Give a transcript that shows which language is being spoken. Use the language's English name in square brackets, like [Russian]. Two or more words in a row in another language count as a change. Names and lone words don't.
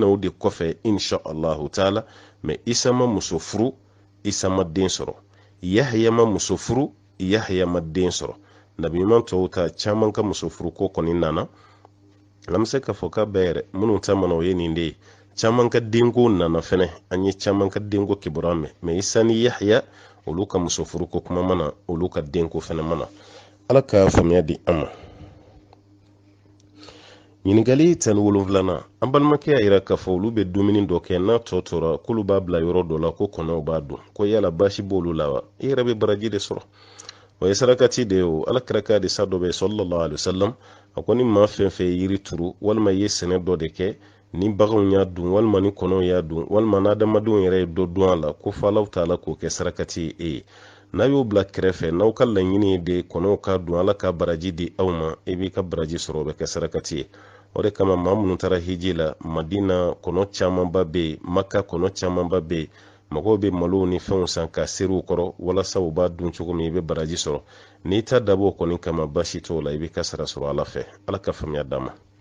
[Bambara] o de kɔfɛ [Arabic] إن شاء الله تعالى [Bambara] mais isa ma muso furu isa ma den sɔrɔ yahya ma muso furu yahya ma den sɔrɔ nabi ɲuman tɔw ta caman ka muso furu ko kɔni nana an bɛ se ka fɔ k'a bɛɛ yɛrɛ minnu ta mana o ye nin de ye caman ka denko nana fɛnɛ an ye caman ka denko kibaruya mɛn mais isa ni yahya olu ka muso furu ko kuma mana olu ka denko fɛnɛ mana ala ka faamuya di an ma ɲininkali 17nan an balimakɛ y'a yira k'a fɔ olu bɛ dumuni dɔ kɛ n'a tɔ tora k'olu b'a bila yɔrɔ dɔ la ko kɔnɔw b'a dun ko yala basi b'olu la wa i yɛrɛ bɛ baraji de sɔrɔ o ye sarakati de ye o ala kira ka hadisa dɔ bɛ [Arabic] صلى الله عليه وسلم [Bambara] a ko ni maa fɛn fɛn ye yiri turu walima i ye sɛnɛ dɔ de kɛ ni baganw y'a dun walima ni kɔnɔw y'a dun walima n'adamadenw yɛrɛ ye dɔ dun a la ko fɔ ala taala k'o kɛ sarakati ye e ye n'a y'o bila kɛrɛfɛ n'aw ka laɲini ye de kɔnɔw ka dun ala ka baraji di aw ma i b'i ka baraji sɔrɔ o bɛ kɛ sarakati ye o de kama maa minnu taara hiji la madina kɔnɔ camanba bɛ yen maka kɔnɔ camanba bɛ yen mɔgɔw bɛ malo ni fɛnw san ka seriw kɔrɔ walasa u b'a dun cogo min i bɛ baraji sɔrɔ n'i ta dabɔ kɔni kama basi t'o la i bɛ ka sara sɔrɔ ala fɛ ala ka faamuya d'a ma